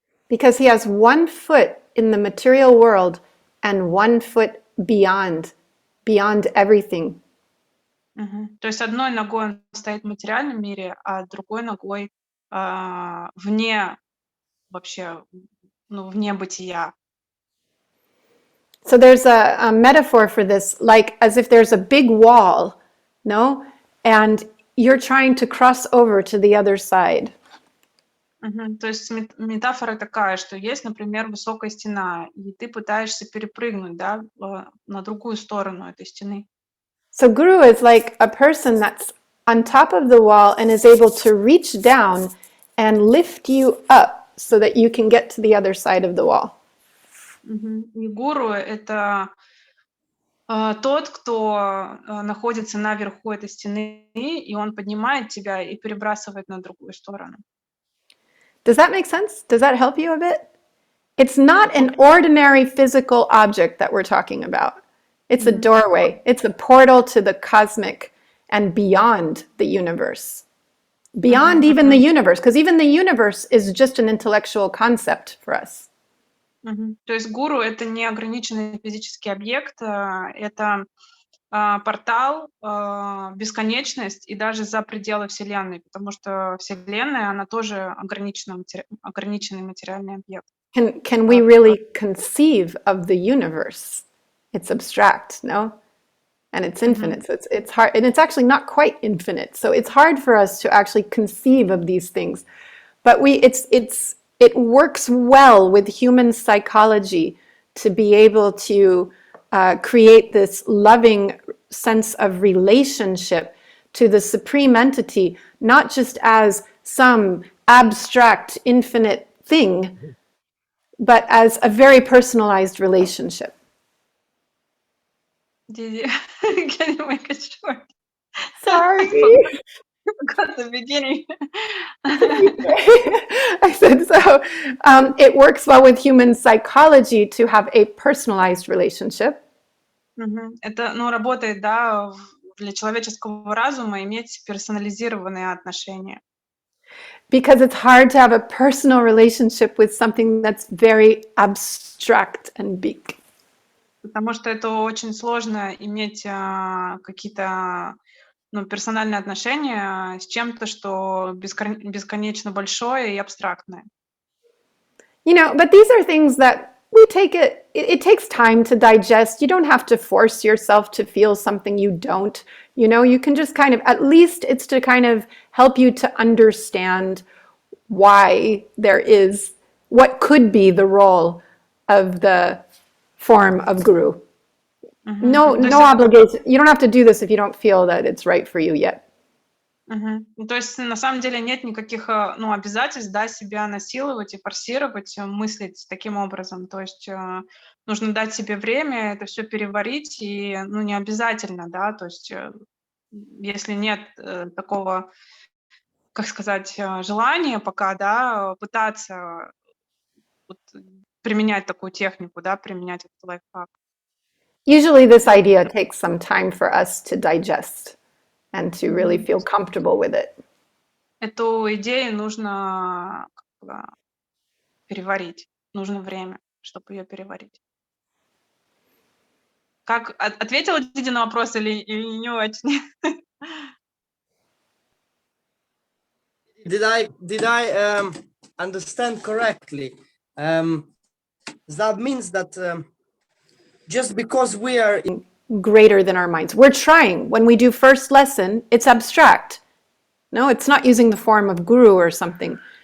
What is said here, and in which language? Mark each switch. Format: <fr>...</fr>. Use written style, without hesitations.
<en>Because he has one foot in the material world and one foot beyond everything.</en> <ru>То есть одной ногой он стоит в материальном мире, а другой ногой вне вообще, вне бытия.</ru> <en>So there's a metaphor for this, like as if there's a big wall, no? And you're trying to cross over to the other side.</en> <ru>То есть метафора такая, что есть, например, высокая стена, и ты пытаешься перепрыгнуть, на другую сторону этой стены.</ru> <en>So Guru is like a person that's on top of the wall and is able to reach down and lift you up so that you can get to the other side of the wall.</en> <ru>И гуру — это тот, кто находится наверху этой стены, и он поднимает тебя и перебрасывает на другую сторону.</ru> <en>Does that make sense? Does that help you a bit? It's not an ordinary physical object that we're talking about. It's a doorway. It's a portal to the cosmic and beyond the universe. Beyond even the universe, because even the universe is just an intellectual concept for us.</en> <ru>То есть гуру — это не ограниченный физический объект, это портал в бесконечность и даже за пределы Вселенной, потому что Вселенная, она тоже ограниченный материальный объект.</ru> <en>Can we really conceive of the universe? It's abstract, no? And it's infinite, so it's hard, and it's actually not quite infinite. So it's hard for us to actually conceive of these things. But it works well with human psychology to be able to create this loving sense of relationship to the supreme entity, not just as some abstract, infinite thing, but as a very personalized relationship. Didi, can you make it short? Sorry. Got the beginning. I said so. It works well with human psychology to have a personalized relationship.</en> <ru>Это, работает, да, для человеческого разума иметь персонализированные отношения.</ru> <en>Because it's hard to have a personal relationship with something that's very abstract and big.</en> <ru>Потому что это очень сложно иметь какие-то персональные отношения с чем-то, что бесконечно большое и абстрактное.</ru> <en>But these are things that we take it takes time to digest. You don't have to force yourself to feel something you don't. You can just kind of, at least it's to kind of help you to understand why there is, what could be the role of the form of Guru. No obligation. You don't have to do this if you don't feel that it's right for you yet.</en> <ru>То есть на самом деле нет никаких обязательств, да, себя насиловать и форсировать, мыслить таким образом. То есть нужно дать себе время это все переварить, и не обязательно, да, то есть если нет такого, как сказать, желания пока, да, пытаться применять такую технику, да, применять этот лайфхак.</ru> <en>Usually this idea takes some time for us to digest and to really feel comfortable with it.</en> <ru>Эту идею нужно переварить. Нужно время, чтобы ее переварить. Как ответила Диди на вопрос или не очень?</ru> <en>Did I understand correctly? That means that just because we are greater than our minds. We're trying. When we do first lesson, it's abstract. No, it's not using the form of Guru or something.</en>